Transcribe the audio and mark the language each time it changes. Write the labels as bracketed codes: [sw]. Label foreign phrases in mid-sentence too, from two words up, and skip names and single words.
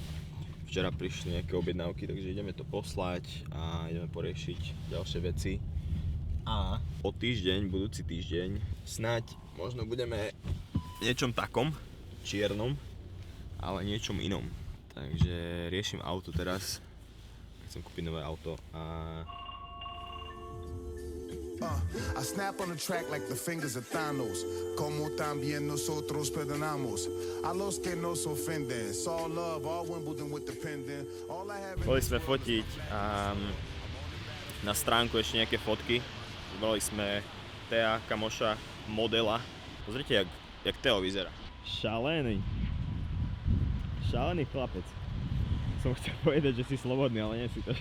[sk] Včera prišli nejaké objednávky, takže ideme to poslať a ideme poriešiť ďalšie veci. A o týždeň, budúci týždeň, snáď možno budeme v niečom takom, čiernom, ale niečom inom. Takže riešim auto teraz, chcem kúpiť nové auto a [en] I snap on the track like the fingers of Thanos. [es] Como también nosotros perdonamos a los que nos ofenden. [en] It's all love, all Wimbledon with the pendant. All I have [sk] boli sme fotiť na stránku ešte nejaké fotky. Vybrali sme Tea, kamoša, modela. Pozrite, jak Teo vyzerá. Šalený chlapec. Som chcel povedať, že si slobodný, ale nie si to.